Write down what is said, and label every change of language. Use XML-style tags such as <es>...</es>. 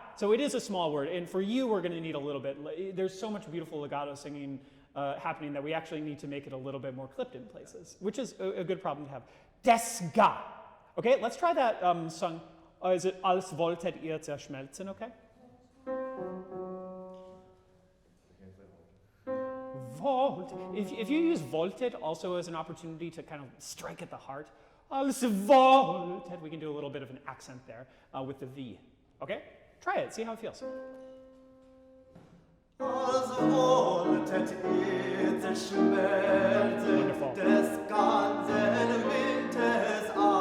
<en>So it is a small word, and for you, we're going to need a little bit. There's so much beautiful legato singing happening that we actually need to make it a little bit more clipped in places, which is a good problem to have.</en> <de>Des ga.</de> <en>Okay, let's try that song. Is it</en> <de>Als wolltet ihr zerschmelzen, okay? Volt.</de> <en>If you use wolltet also as an opportunity to kind of strike at the heart,</en> <de>Als wolltet,</de> <en>we can do a little bit of an accent there with the V. Okay? Try it, see how it feels.</en> <de>Als wolltet ihr zerschmelzen, des ganzen Winters Eis.</de>